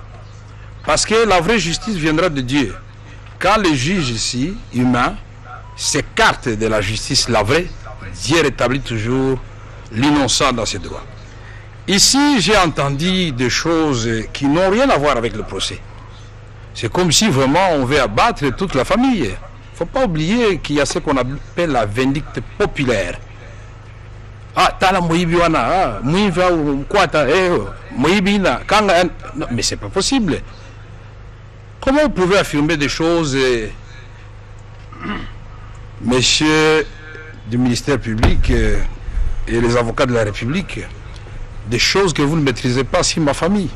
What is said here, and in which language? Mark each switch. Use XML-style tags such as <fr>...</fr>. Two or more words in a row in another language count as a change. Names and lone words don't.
<fr>Parce que la vraie justice viendra de Dieu. Quand le juge ici, humain, s'écarte de la justice, la vraie, Dieu rétablit toujours l'innocent dans ses droits. Ici, j'ai entendu des choses qui n'ont rien à voir avec le procès. C'est comme si vraiment on veut abattre toute la famille. Il ne faut pas oublier qu'il y a ce qu'on appelle la vindicte populaire. Ah,</fr> <ln>tala moyibiwana,</ln> <fr>moyiva ou quoi, moyibina, non, mais c'est pas possible. Comment vous pouvez affirmer des choses, messieurs du ministère public et les avocats de la République, des choses que vous ne maîtrisez pas sur ma famille?</fr>